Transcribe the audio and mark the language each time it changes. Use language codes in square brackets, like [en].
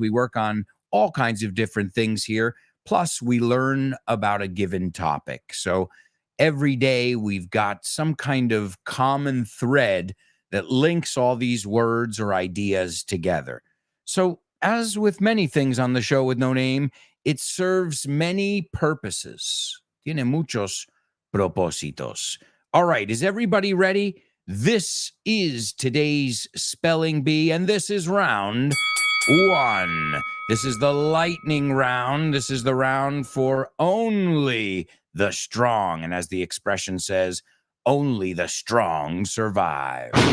[en] We work on all kinds of different things here. Plus, we learn about a given topic. So every day we've got some kind of common thread that links all these words or ideas together. So as with many things on the show with no name, it serves many purposes. [es] Tiene muchos propósitos. [en] All right, is everybody ready? This is today's Spelling Bee, and this is round one. This is the lightning round. This is the round for only the strong. And as the expression says, only the strong survive.